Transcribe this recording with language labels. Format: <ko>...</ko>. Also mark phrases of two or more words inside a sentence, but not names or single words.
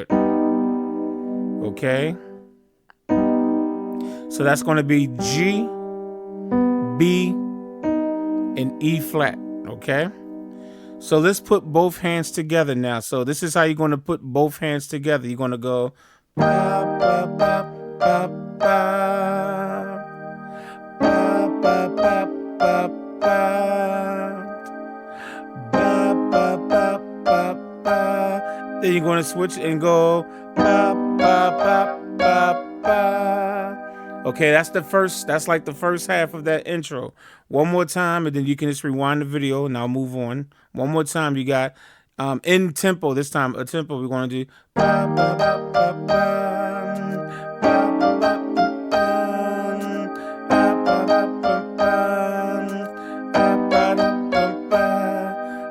<en>Okay. So that's going to be G, B, and E flat. Okay. So let's put both hands together now. So this is how you're going to put both hands together. You're going to go ba, ba, ba, ba, ba, ba, ba, ba, ba, ba, ba, ba, ba, ba. Then you're going to switch and go ba, ba, ba, ba, ba. Okay, that's like the first half of that intro. One more time, and then you can just rewind the video, and I'll move on. One more time, you got in tempo. This time, a tempo. We're going to do. Ba, ba, ba, ba, ba, ba, ba, ba, ba, ba.</en>